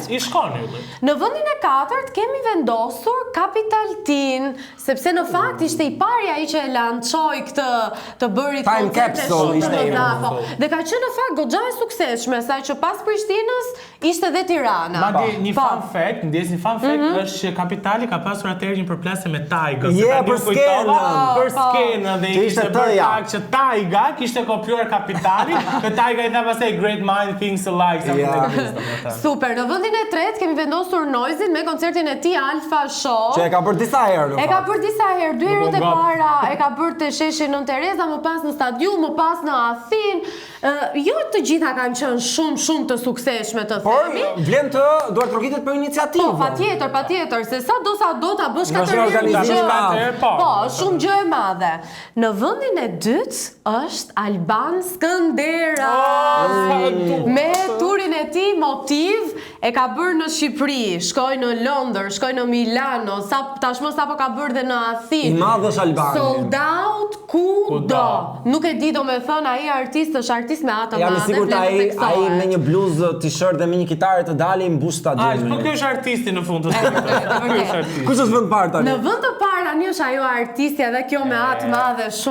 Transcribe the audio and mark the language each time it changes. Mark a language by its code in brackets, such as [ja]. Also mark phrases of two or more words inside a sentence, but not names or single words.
[sq] I shkon Ylli. Në vendin e 4 kemi vendosur Capital Teen, sepse në fakt ishte i pari ai që e lançoi këtë të bëri Time Capsule ishte ai. Dhe ka qenë në fakt goxha e suksesshme, saqë pas Prishtinës ishte dhe Tirana. Madje një [en] fun fact, [sq] ndjes një [en] fun fact [sq] është që Kapitali ka pasur atëherë një përplasje me Taigën. Për skenën. Për skenën dhe ishte për fakt që Taiga kishte kopjuar Kapitalin, dhe Taiga i tha pastaj [en] great mind thinks alike. [sq] Super. Në vendin e 3 kemi vendosur Noizin me koncertin e tij Alpha Show. Që e ka bërë disa herë. E ka bërë disa herë, 2 herët e para e ka bërë te sheshi Nën Tereza, më pas në stadium, më pas në Athinë. Jo të gjitha kanë qenë shumë të suksesshme të themi. Por vlen të duhet trokitet për iniciativë. Po, patjetër, se sa do ta bësh katër gjë. Po, shumë gjë e madhe. Në vendin e 2 është Alban Skëndera. Me turin e tij Motiv e ka bërë në Shqipëri, shkoi në Londër, shkoi në Milano, tashmë sapo ka bërë dhe në Athinë. I madh është Albani. [en] Sold out kudo. [sq] Nuk e di domethënë ai artist është artist me atë madhe. Jam i sigurt ai me një bluzë, t-shirt dhe me një kitare të dalë mbush stadiumin. Po ky është artisti në fund të ditës. Kush është vend parë tani? Në vend të parë tani është ajo artistja dhe kjo me atë madhe shumë.